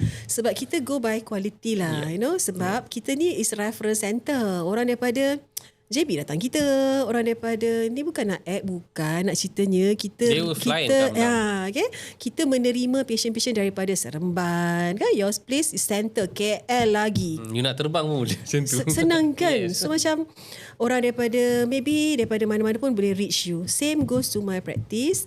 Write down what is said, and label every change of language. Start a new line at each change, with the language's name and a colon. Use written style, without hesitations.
Malay: Sebab kita
English: go by quality
Malay: lah,
English: you know.
Malay: Sebab kita ni
English: is reference center.
Malay: Orang daripada JB datang kita, orang daripada ni bukan nak act, bukan nak ceritanya
English: They will fly and come down.
Malay: okay, kita menerima patient-patient daripada Seremban kan,
English: your place is center
Malay: KL lagi. You nak terbang pun boleh macam tu. Senang kan. Yes. So macam orang daripada maybe daripada mana-mana pun boleh reach you.
English: Same goes to my practice.